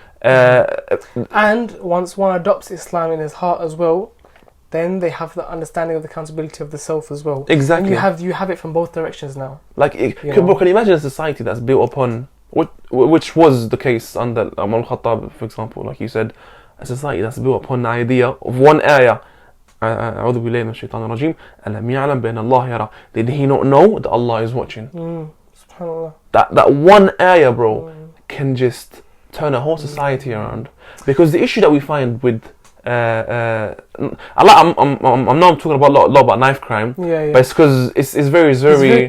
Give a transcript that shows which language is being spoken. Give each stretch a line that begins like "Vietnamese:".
English: And once one adopts Islam in his heart as well, then they have the understanding of the accountability of the self as well. Exactly. And you have it from both directions now. Like, can you imagine a society that's built upon, which was the case under Umar al-Khattab, for example, like you said, a society that's built upon the idea of one ayah.
Arabic: أعوذ بالله من الشيطان الرجيم ألم يعلم بأن الله يرى.
English: Did he not know that Allah is watching? SubhanAllah. That one ayah, bro, can just turn a whole society around. Because the issue that we find with I'm talking about a lot about knife crime, but it's because it's very